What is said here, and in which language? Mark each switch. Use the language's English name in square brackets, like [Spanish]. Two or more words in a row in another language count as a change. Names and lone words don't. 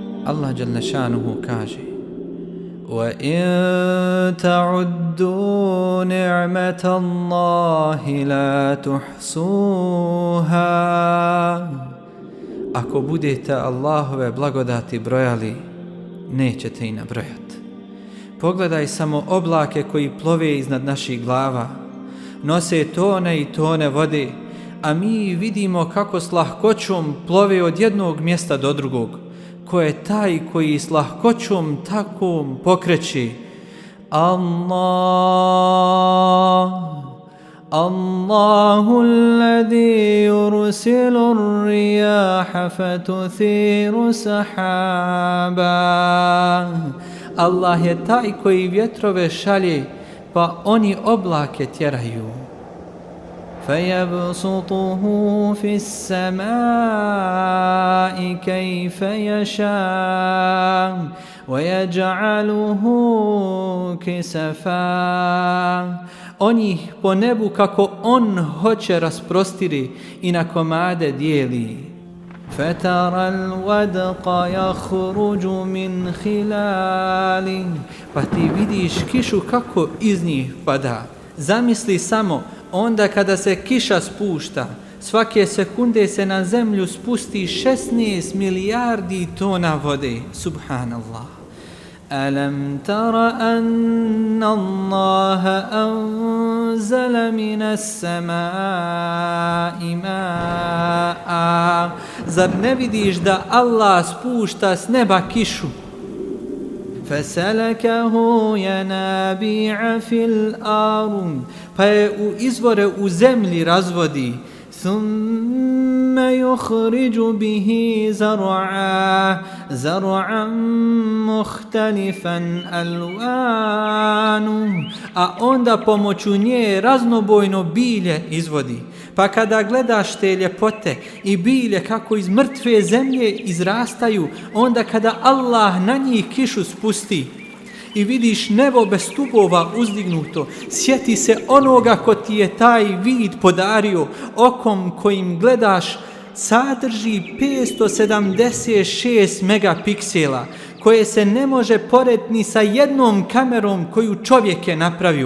[Bosnian] Allah [Arabic] جل شأنه [Bosnian] kaže: [Arabic] وَإِن تَعُدُّوا نِعْمَةَ اللَّهِ لَا تُحْصُوهَا. [Bosnian] Ako budete Allahove blagodati brojali, nećete i nabrojati. Pogledaj samo oblake koji plove iznad naših glava, nose tone i tone vode, a mi vidimo kako s lahkoćom plove od jednog mjesta do drugog. Ko je taj koji s lahkoćom takvom pokreće? [Arabic] الله. الله الذي يرسل الرياح فتثير سحابا. [Bosnian] Allah je taj koji vjetrove šalje, pa oni oblake tjeraju. [Arabic] فَيَبْسُطُهُ فِي السَّمَاءِ كَيْفَ يَشَاءُ وَيَجْعَلُهُ كِسَفًا. [Bosnian] On ih po nebu kako on hoće rasprostiri i na komade dijeli. [Arabic] فَتَرَى الْوَدْقَ يَخْرُجُ مِنْ خِلَالِهِ. [Bosnian] Pa ti vidiš kišu kako iz njih pada. Zamisli samo, onda kada se kiša spušta, svake sekunde se na zemlju spusti 16 milijardi tona vode. Subhanallah. [Arabic] ألم تر أن الله أنزل من السماء ماء. [Bosnian] Zar ne vidiš da Allah spušta s neba kišu? [Arabic] فَسَلَكَهُ يَنَابِيعَ فِي الْأَرْضِ. [Bosnian] Pa je u izvore u zemlji razvodi. [Arabic] ثُمَّ يُخْرِجُ بِهِ زَرْعًا مُخْتَلِفًا أَلْوَانُهُ. [Bosnian] A onda pomoću nje raznobojno bilje izvodi. Pa kada gledaš te ljepote i bilje kako iz mrtve zemlje izrastaju, onda kada Allah na njih kišu spusti i vidiš nebo bez stubova uzdignuto, sjeti se onoga ko ti je taj vid podario, okom kojim gledaš sadrži 576 megapiksela, koje se ne može porediti ni sa jednom kamerom koju čovjek je napravio.